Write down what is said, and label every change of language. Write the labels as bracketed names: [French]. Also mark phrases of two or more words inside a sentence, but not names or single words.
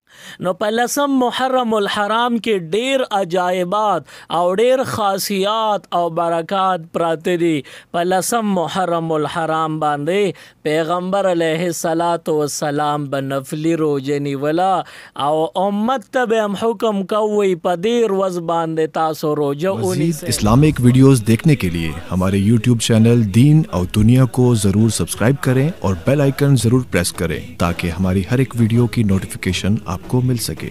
[Pashto] نو په 10 محرم الحرام کې ډیر عجایبات او ډیر خاصیات او برکات پراته دي. په 10 محرم الحرام باندې پیغمبر علیه السلام بنفلی روزه نیولا او امت ته هم حکم کوي په دې ورځ باندې تاسو روزه ونیسئ. [English] Islamic videos [Urdu] دیکھنے کے لیے ہمارے YouTube چینل دین اور دنیا کو ضرور سبسکرائب کریں اور [English] bell icon [Urdu] ضرور پریس کریں تاکہ ہماری ہر ایک ویڈیو کی نوٹیفکیشن آپ کو مل سکے.